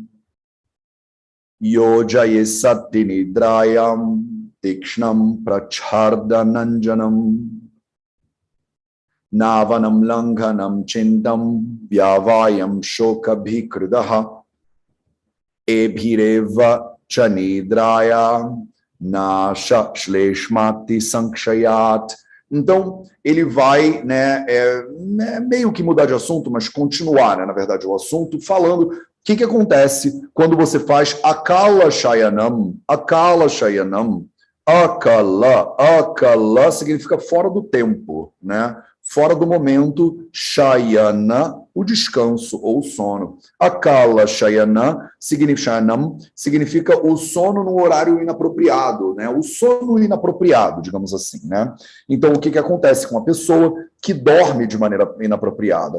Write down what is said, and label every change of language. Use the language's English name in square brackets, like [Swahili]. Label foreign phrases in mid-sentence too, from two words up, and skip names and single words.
[Sanskrit] yojaye satinidrayam tikshnam prachardananjanam navanam langhanam chintam vyavayam shokabhikridaha ebhireva chanidrayam nasha shleshmati sankshayat. [Portuguese] Então, ele vai, meio que mudar de assunto, mas continuar, na verdade, o assunto, falando o que acontece quando você faz [Sanskrit] akala shayanam. Akala shayanam, [Portuguese] akala significa fora do tempo, né? Fora do momento, shayana, o descanso ou o sono. [Sanskrit] Akala shayana [Portuguese] significa o sono no horário inapropriado, né? O sono inapropriado, digamos assim, né? Então, o que acontece com uma pessoa que dorme de maneira inapropriada?